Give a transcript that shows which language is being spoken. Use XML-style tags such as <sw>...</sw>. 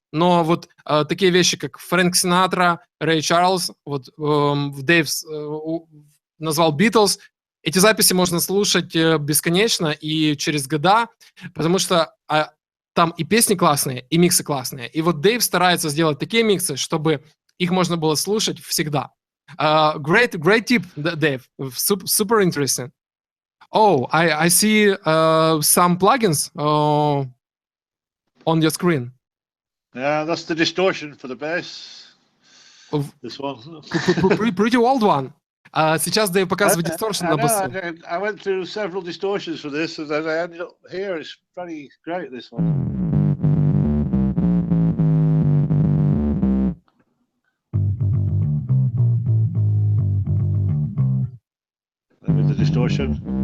<ru>Но вот такие вещи, как Фрэнк Синатра, Рэй Чарльз, вот Дэйв назвал Битлз, эти записи можно слушать бесконечно и через года, потому что там и песни классные, и миксы классные. И вот Дэйв старается сделать такие миксы, чтобы их можно было слушать всегда.</ru> <en>Great tip, Dave. Super interesting. Oh, I see some plugins on your screen. Yeah, that's the distortion for the bass. This one. Pretty old one.</en> <ru>Сейчас Дэйв показывает distortion на басу.</ru> <en>I went through several distortions for this, and as I ended up here, it's pretty great, this one. With the distortion.</en>